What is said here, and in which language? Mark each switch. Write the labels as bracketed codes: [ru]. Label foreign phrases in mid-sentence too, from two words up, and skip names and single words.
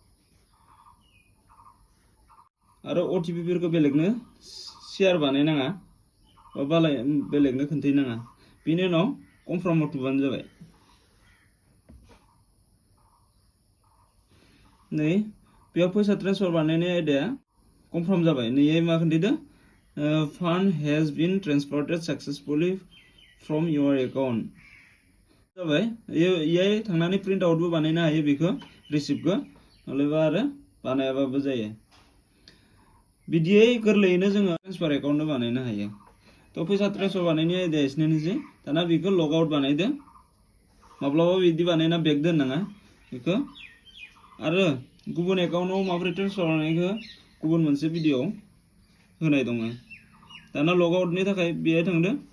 [brx] आरो OTP फोरखौ बेलेगनो शेयार बानायनाङा बा बेलेगनो खोन्थायनाङा बेनि उनाव कनफार्मआव थुबानो जाबाय नै बेयाव फैसा ट्रेन्सफार बानायनाय आयदाया कनफार्म जाबाय नै मा खोन्थादो [en] fund has been transferred successfully from your account [brx] जाबाय इयाय थांनानै प्रिन्ट आउटबो बानायनो हायो बेखौ रिसिप्टखौ नलेबा आरो बानायाबाबो जायो बिदियै गोरलैयैनो जोङो [en] transfer account [brx] बानायनो हायो तो फैसा ट्रेन्सफार बानायनाय आयदाया एसेनोसै दाना बेखौ [en] log out [brx] बानायदो माब्लाबा बिदि बानायना बेक दोननाङा बेखौ आरो गुबुन एकाउन्टआव माबोरै ट्रेन्सफार बानायखो गुबुन मोनसे भिडिअ होनाय दङ दाना लग आउटनि थाखाय बेहाय थांदो